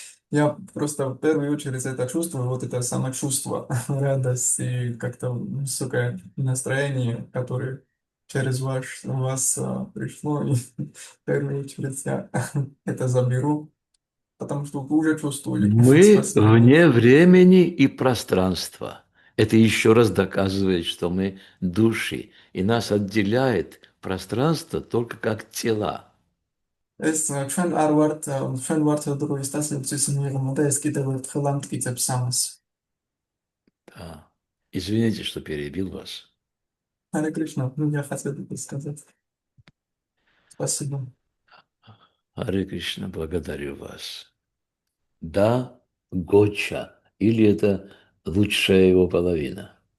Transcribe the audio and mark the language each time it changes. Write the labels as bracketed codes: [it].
[ru] Я просто в первую очередь это чувствую, вот это самочувство, радость и как-то высокое настроение, которое через вас пришло, и в первую очередь я это заберу, потому что уже чувствую. Мы вне времени и пространства. Это еще раз доказывает, что мы души, и нас отделяет пространство только как тела. [ka] ეს ჩვენ ვართ დროის და სივრცის მიღმა და ეს კიდევ ერთხელ ამტკიცებს ამას. [ru] Да. Извините, что перебил вас. Харе Кришна, я хотел бы сказать спасибо. Харе Кришна, благодарю вас. Да, Гоча, Или это лучшая его половина?